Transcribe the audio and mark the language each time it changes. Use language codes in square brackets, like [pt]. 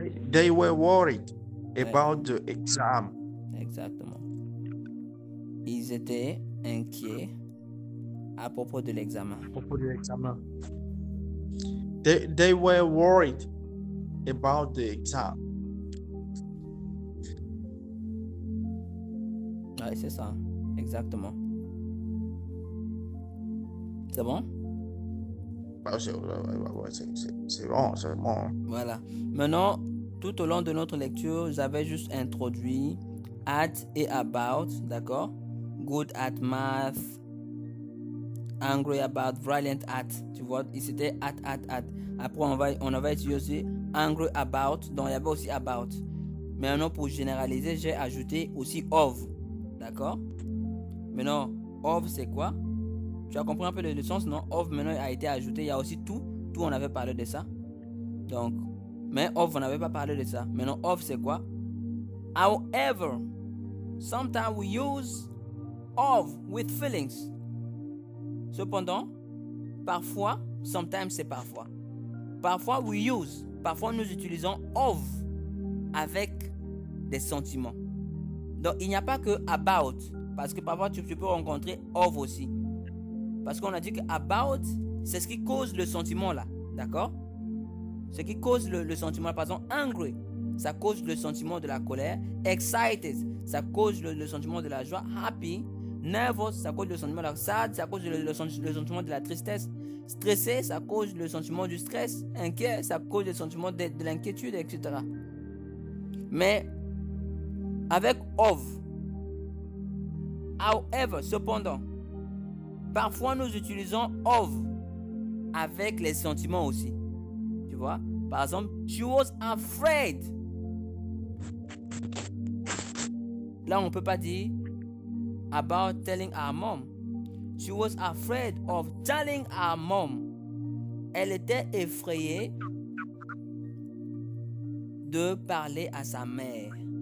[en] They were worried about the exam. [fr] Exactement. Ils étaient inquiets à propos de l'examen. À propos de l'examen. [en] They were worried about the exam. [fr] Ouais, c'est ça. Exactement. C'est bon? C'est bon, c'est bon. Voilà. Maintenant, tout au long de notre lecture, j'avais juste introduit at et about, d'accord? [en] Good at math, angry about, brilliant at. [fr] Tu vois, c'était at. Après, on avait utilisé angry about, donc il y avait aussi about. Maintenant, pour généraliser, j'ai ajouté aussi of, d'accord? Maintenant, of, c'est quoi? Tu as compris un peu le sens, non? Of, maintenant, a été ajouté. Il y a aussi tout. Tout, on avait parlé de ça. Donc, mais of, on n'avait pas parlé de ça. Maintenant, of, c'est quoi? [en] However, sometimes we use of with feelings. [fr] Cependant, parfois, sometimes c'est parfois. Parfois, parfois nous utilisons of avec des sentiments. Donc, il n'y a pas que about. Parce que parfois, tu peux rencontrer of aussi. Parce qu'on a dit que about, c'est ce qui cause le sentiment là. D'accord? Ce qui cause le sentiment. Par exemple, angry. ça cause le sentiment de la colère. Excited, ça cause le sentiment de la joie. Happy, nervous, ça cause le sentiment de la sad, ça cause le sentiment de la tristesse. Stressé, ça cause le sentiment du stress. Inquiet, ça cause le sentiment de l'inquiétude, etc. Mais avec of, however, cependant, parfois nous utilisons of avec les sentiments aussi. Tu vois? Par exemple, [en] she was afraid. [fr] Là, on ne peut pas dire [en] about telling our mom. She was afraid of telling our mom. [fr] Elle était effrayée de parler à sa mère.